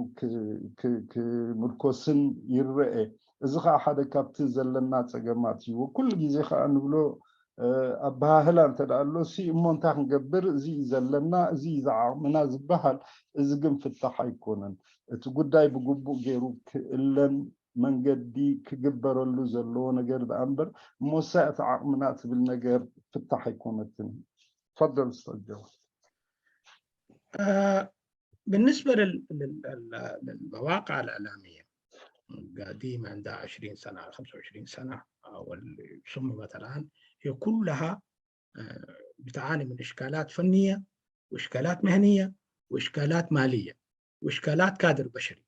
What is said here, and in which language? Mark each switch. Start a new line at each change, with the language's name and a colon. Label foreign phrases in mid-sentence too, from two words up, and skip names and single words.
Tigrinya: ክምርኮስን ይርአ እዚ ከዓ ሓደ ካብቲ ዘለና ፀገማት እዩ ኩሉ ግዜ ከዓ ንብሎ ኣባህላ እንተዳኣሎ እሞ እንታይ ክንገብር እዚ ዘለና እዚ ዝዓቕምና ዝበሃል እዚ ግን ፍታሕ ኣይኮነን እቲ ጉዳይ ብግቡእ ገይሩ ክእለን መንገዲ ክግበረሉ ዘለዎ ነገር ዳ እምበር እሞሳይ እቲ ዓቕምና ትብል ነገር ፍታሕ ኣይኮነትን
Arabic: تفضل استاذ جواد. بالنسبة للمواقع الإعلامية قديمة عندها 20 سنة 25 سنة أو اللي صممت الآن هي كلها بتعاني من إشكالات فنية وإشكالات مهنية وإشكالات مالية وإشكالات كادر بشري.